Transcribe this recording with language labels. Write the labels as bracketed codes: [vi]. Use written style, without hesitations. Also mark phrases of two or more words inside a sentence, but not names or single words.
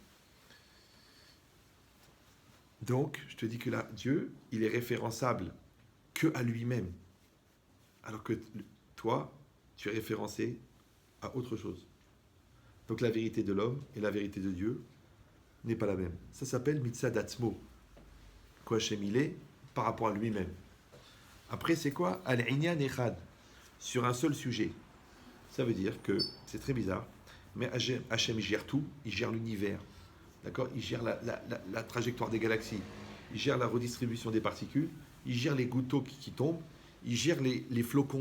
[fr] Donc, je te dis que là, Dieu, il est référençable que à lui-même. Alors que toi, tu es référencé à autre chose. Donc la vérité de l'homme et la vérité de Dieu n'est pas la même. Ça s'appelle [he] מצד עצמו. [fr] Quoi, Hachem, il est par rapport à lui-même. Après, c'est quoi? [he] על ענין אחד. [fr] Sur un seul sujet. Ça veut dire que, c'est très bizarre, mais Hachem, il gère tout, il gère l'univers. D'accord? Il gère la trajectoire des galaxies, il gère la redistribution des particules, il gère les gouttes d'eau qui tombent, il gère les flocons.